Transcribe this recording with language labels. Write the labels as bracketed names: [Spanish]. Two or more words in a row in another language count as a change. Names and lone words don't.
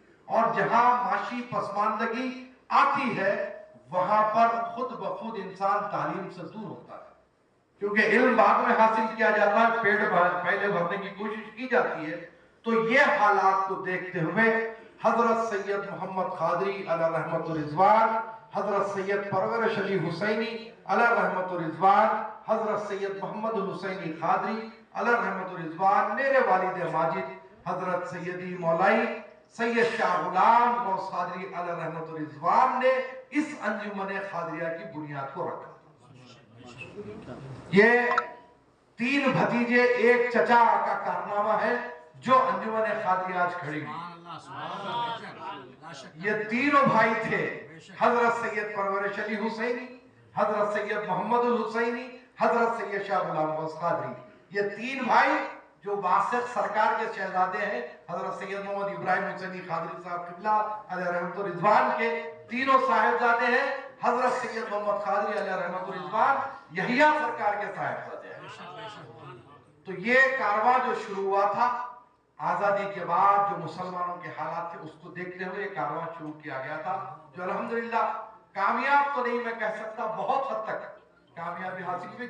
[Hindi] और जहां माशी पसमानदगी आती है वहां पर खुद ब खुद इंसान तालीम से दूर होता है, क्योंकि इल्म बाद में हासिल किया जाता है, पेट पहले भरने की कोशिश की जाती है। तो ये हालात को देखते हुए हजरत सैयद मोहम्मद क़ादरी अला रहमत व रिज़वान, हजरत सैयद परवरिश अली हुसैनी अला रहमत व रिज़वान, हजरत सैयद मोहम्मद हुसैनी क़ादरी अला रहमत व रिज़वान, मेरे वालिद माजिद हजरत सैयदी मौलाई सैयद शाह गुलाम गौस क़ादरी अला रहमत व रिज़वान ने इस अंजुमन खादिरिया की बुनियाद को रखा। ये तीन भतीजे एक चचा का कारनामा है जो अंजुमन खादिरिया आज खड़ी है। ये तीनों भाई थे, हजरत सैयद परवरिश अली हुसैनी, हजरत सैयद मोहम्मद हुसैनी, हजरत सैयद शाह गुलाम गौस क़ादरी। ये तीन भाई जो बासिक सरकार के शहजादे हैं, हजरत सैयद मोहम्मद इब्राहिम हुसैनी क़ादरी साहब क़िबला अलैहि रहमत व रिज़वान के तीनों साहिबजादे हैं। हजरत सैयद मोहम्मद क़ादरी अलैहि रहमत व रिज़वान यहिया सरकार के साहिबजादे हैं। तो ये कारवां जो शुरू हुआ था आजादी के बाद, जो मुसलमानों के हालात थे उसको देखते हुए कारवां शुरू किया गया था, जो अल्हम्दुलिल्लाह कामयाब तो नहीं मैं कह सकता, बहुत हद तक कामयाबी हासिल हुई।